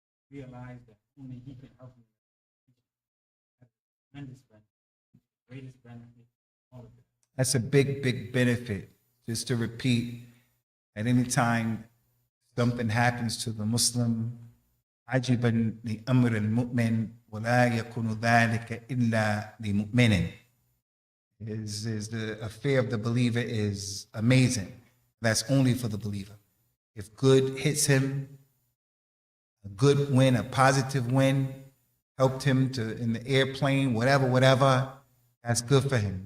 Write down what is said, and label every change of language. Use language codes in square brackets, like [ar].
[en] Realize that only He can help you. That's a tremendous benefit, greatest benefit, all of it. That's a big benefit. Just to repeat, at any time something happens to the Muslim, [ar] عجبا لأمر المؤمن ولا يكون ذلك إلا لمؤمن. [en] Is the affair of the believer is amazing. That's only for the believer. If good hits him, a good win, a positive win, helped him to in the airplane, whatever, that's good for him.